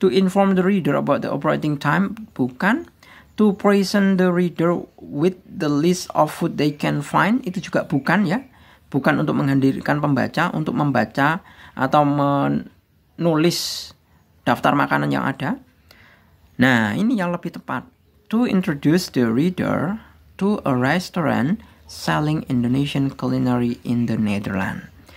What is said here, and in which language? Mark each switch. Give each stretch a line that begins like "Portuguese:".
English: To inform the reader about the operating time.
Indonesian: Bukan.
English: To present the reader with the list of food they can find.
Indonesian: Itu juga bukan ya. Bukan untuk menghadirkan pembaca untuk membaca atau menulis daftar makanan yang ada. Nah, ini yang lebih tepat.
English: To introduce the reader to a restaurant selling Indonesian culinary in the Netherlands.